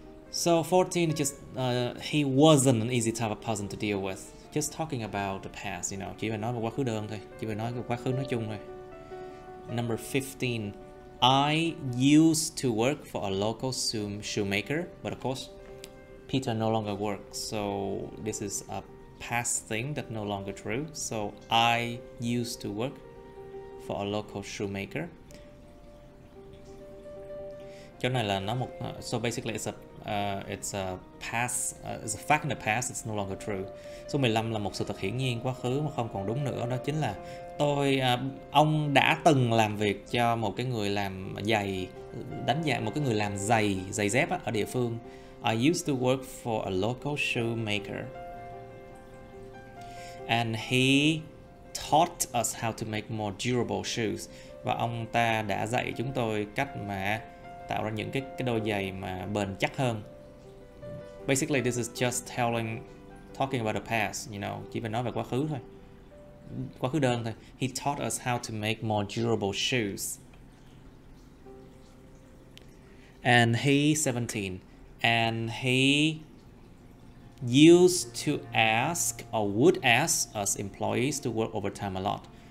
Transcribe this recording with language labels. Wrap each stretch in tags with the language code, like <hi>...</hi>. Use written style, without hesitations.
<en>So 14 just he wasn't an easy type of person to deal with. Just talking about the past,</en> <vi>chỉ phải nói về quá khứ đơn thôi, chỉ phải nói về quá khứ nói chung thôi.</vi> <en>Number 15. I used to work for a local shoemaker, but of course, Peter no longer works, so this is a past thing that no longer true. So I used to work for a local shoemaker.</en> <vi>Chỗ này là nó một</vi> <en>so basically it's a past, it's a fact in the past, it's no longer true.</en> <vi>Số 15 là một sự thật hiển nhiên quá khứ mà không còn đúng nữa, đó chính là ông đã từng làm việc cho một cái người làm giày, một cái người làm giày dép ở địa phương.</vi> <en>I used to work for a local shoemaker. And he taught us how to make more durable shoes.</en> <vi>Và ông ta đã dạy chúng tôi cách mà tạo ra những cái đôi giày mà bền chắc hơn.</vi> <en>Basically this is just talking about the past,</en> <vi>chỉ phải nói về quá khứ thôi. Quá khứ đơn thôi.</vi> <en>He taught us how to make more durable shoes. And he 17. And he used to ask or would ask us employees to work overtime a lot.</en>